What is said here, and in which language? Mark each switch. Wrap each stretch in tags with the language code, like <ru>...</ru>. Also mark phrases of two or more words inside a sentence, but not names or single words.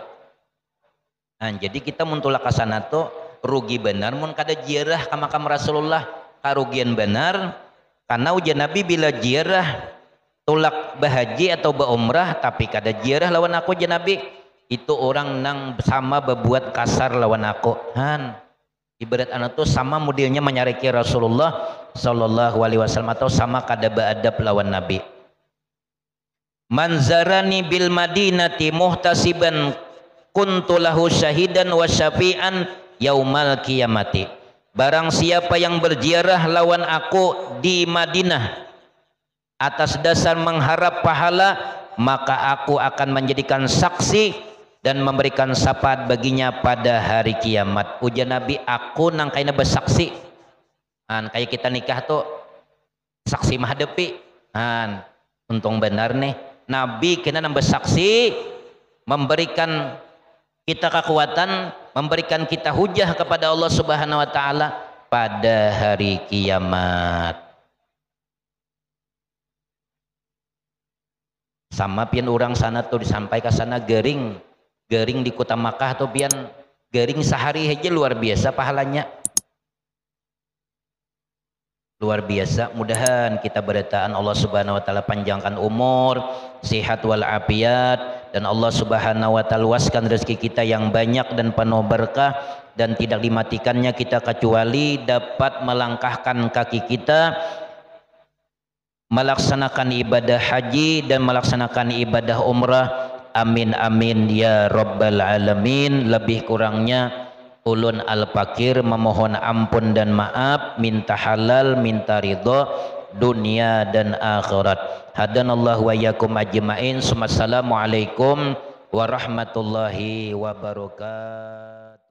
<bjn>Nah, jadi kita muntulak kasana tuh rugi benar mun kada ziarah ke makam Rasulullah, karugian benar, karena ujar Nabi bila ziarah tulak bahaji atau berumrah tapi kada ziarah lawan aku ujar Nabi, itu orang nang sama berbuat kasar lawan aku. Ibarat anak tuh sama modelnya menyariki Rasulullah</bjn> <ar>صلى الله عليه وسلم,</ar> <bjn>atau sama kada beadab lawan Nabi.</bjn> <ar>من زارني بالمدينة محتسبا كنت له شهيدا وشفيعا يوم القيامة,</ar> <bjn>barang siapa yang berziarah lawan aku di Madinah atas dasar mengharap pahala, maka aku akan menjadikan saksi dan memberikan syafaat baginya pada hari kiamat. Ujar Nabi, aku nang kaina bersaksi, kayak kita nikah tuh saksi mahdepi, untung benar nih Nabi kena nambah saksi, memberikan kita kekuatan, memberikan kita hujah kepada Allah</bjn> <ar>سبحانه وتعالى</ar> <bjn>pada hari kiamat. Sama pian orang sana tuh disampai ke sana gering di kota Makkah tuh pian gering sehari aja luar biasa pahalanya. Luar biasa. Mudahan kita berdataan Allah</bjn> <ar>سبحانه وتعالى</ar> <bjn>panjangkan umur, sehat walafiat, dan Allah</bjn> <ar>سبحانه وتعالى</ar> <bjn>luaskan rezeki kita yang banyak dan penuh berkah, dan tidak dimatikannya kita kecuali dapat melangkahkan kaki kita melaksanakan ibadah haji dan melaksanakan ibadah umrah.</bjn> <ar>آمين آمين يا رب العالمين.</ar> <bjn>Lebih kurangnya ulun al-fakir memohon ampun dan maaf, minta halal, minta ridho dunia dan akhirat.</bjn> <ar>هدانا الله وإياكم أجمعين. السلام عليكم ورحمة الله وبركاته.</ar>